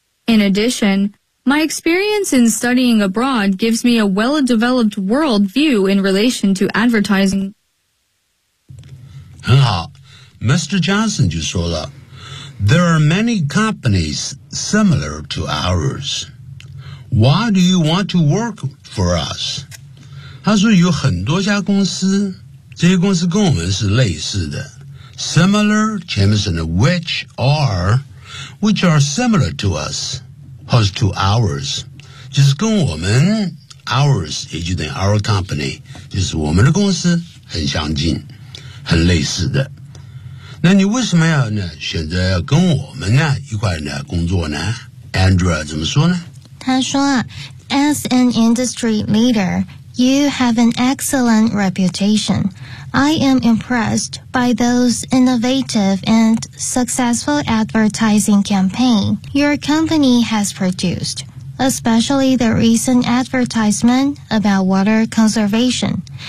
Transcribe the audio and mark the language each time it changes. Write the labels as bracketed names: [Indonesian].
[English] In addition, my experience in studying abroad gives me a well-developed world view in relation to advertising. [Chinese] 很好 [English] ,Mr. Johnson [Chinese] 就说了。 [English] There are many companies similar to ours. Why do you want to work for us? [Chinese] 他说有很多家公司，这些公司跟我们是类似的。 Similar, 前面是的 [English] which are similar to us, [Chinese] 或是 [English] to ours, [Chinese] 就是跟我们 ours, 也就等于 our company, 就是我们的公司很相近，很类似的。那你为什么要呢选择要跟我们呢一块呢工作呢 ?Andrea 怎么说呢他说 [English] ,As an industry leader, you have an excellent reputation. I am impressed by those innovative and successful advertising campaign your company has produced, especially the recent advertisement about water conservation.